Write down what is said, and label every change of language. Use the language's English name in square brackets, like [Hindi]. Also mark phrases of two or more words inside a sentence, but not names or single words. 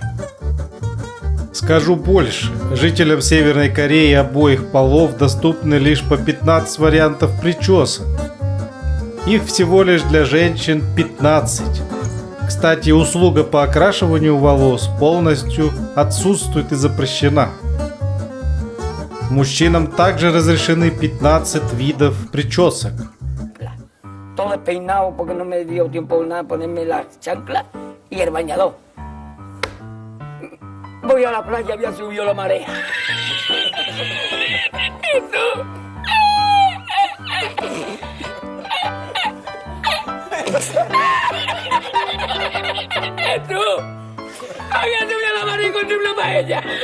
[Russian] Скажу больше, жителям Северной Кореи обоих полов доступны лишь по 15 вариантов причесок. Их всего лишь для женщин 15. Кстати, услуга по окрашиванию волос полностью отсутствует и запрещена. Мужчинам также разрешены 15 видов причесок. [Spanish] Todo despeinado porque no me dio tiempo nada ponerme la chancla y el bañador. Voy a la playa, había subido la marea. Tú, había subido la marea y encontré una paella.